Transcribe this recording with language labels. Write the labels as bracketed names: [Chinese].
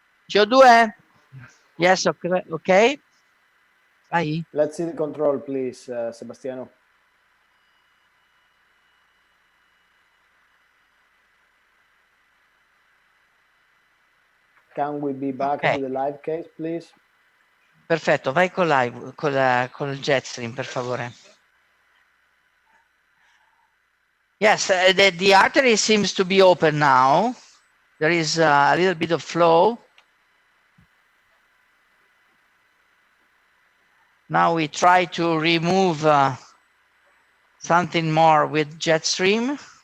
[English] CO2? Yes, okay. Okay. Let's see the control, please, Sebastiano. Can we be back to the live case, please? [Italian] Perfetto, vai con live, con il jet stream, per favore. [English] Yes, the artery seems to be open now. There is a little bit of flow. Now we try to remove something more with jet stream.